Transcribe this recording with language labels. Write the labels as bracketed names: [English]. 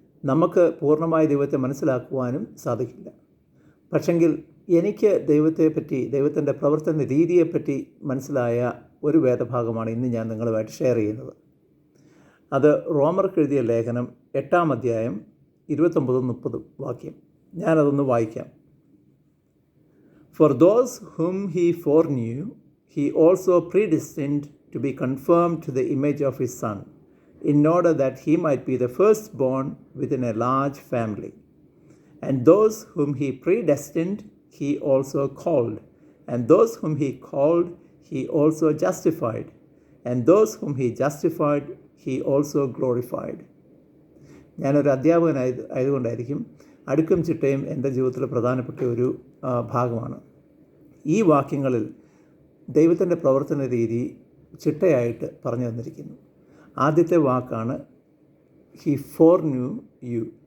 [Malayalam] നമുക്ക് പൂർണ്ണമായി ദൈവത്തെ മനസ്സിലാക്കുവാനും സാധിക്കില്ല. പക്ഷെങ്കിൽ എനിക്ക് ദൈവത്തെപ്പറ്റി, ദൈവത്തിൻ്റെ പ്രവർത്തന രീതിയെപ്പറ്റി മനസ്സിലായ ഒരു വേദഭാഗമാണ് ഇന്ന് ഞാൻ നിങ്ങളുമായിട്ട് ഷെയർ ചെയ്യുന്നത്. അത് റോമർക്ക് എഴുതിയ ലേഖനം 8-ാം അധ്യായം 29-30 വാക്യം. ഞാനതൊന്ന് വായിക്കാം. [English] For those whom he foreknew, he also predestined to be conformed to the image of his Son, in order that he might be the firstborn within a large family. And those whom he predestined, he also called. And those whom he called, he also justified. And those whom he justified, he also glorified. [Malayalam] ഞാനൊരു അധ്യാപകനായതുകൊണ്ടായിരിക്കും അടുക്കും ചിട്ടയും എൻ്റെ ജീവിതത്തിൽ പ്രധാനപ്പെട്ട ഒരു ഭാഗമാണ്. ഈ വാക്യങ്ങളിൽ ദൈവത്തിൻ്റെ പ്രവർത്തന രീതി ചിട്ടയായിട്ട് പറഞ്ഞു തന്നിരിക്കുന്നു. ആദ്യത്തെ വാക്കാണ് [English] ഹി ഫോർന്യൂ യു.